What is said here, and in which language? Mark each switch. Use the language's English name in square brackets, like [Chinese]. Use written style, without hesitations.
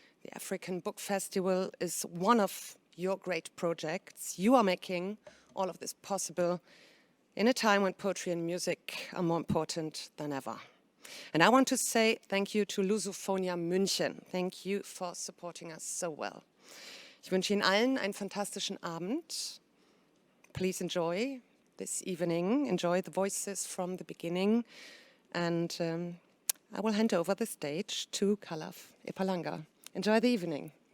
[English] The African Book Festival is one of your great projects. You are making all of this possible in a time when poetry and music are more important than ever. And I want to say thank you to Lusophonia München. Thank you for supporting us so well. [German] Ich wünsche Ihnen allen einen fantastischen Abend. [English] Please enjoy this evening. Enjoy the voices from the beginning. And I will hand over the stage to Kalaf Epalanga. Enjoy the evening.